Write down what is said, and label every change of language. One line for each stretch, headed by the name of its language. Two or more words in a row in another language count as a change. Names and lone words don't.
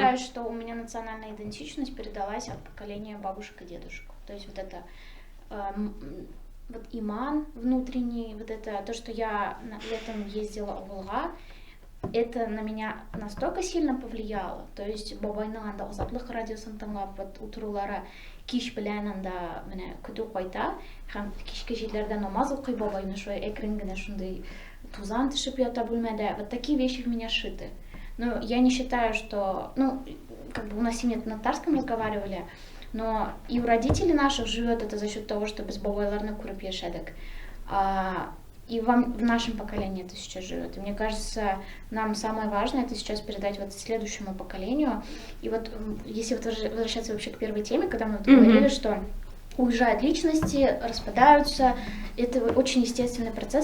Russian: считаю, что у меня национальная идентичность передалась от поколения бабушек и дедушек. То есть вот это вот иман внутренний, вот это то, что я летом ездила в Волга, это на меня настолько сильно повлияло. То есть
Tatar: бабайның анда азаплык радиосын тыңлап, вот утырулары кич белән анда менә көтү кайта һәм кичке җирләрдә намаз укый бабайны шулай әкрен генә шундый тузан төшеп ята бүлмәдә.
Russian: Вот такие вещи в меня шиты. Но я не считаю, что, ну, как бы у нас семья на татарском разговаривали, но и у родителей наших живет это за счет того, что
Tatar: без бабайларны күреп яшәдек.
Russian: И в нашем поколении это сейчас живет. И мне кажется, нам самое важное это сейчас передать вот следующему поколению. И вот если вот возвращаться вообще к первой теме, когда мы вот говорили, что уезжают личности, распадаются, это очень естественный процесс.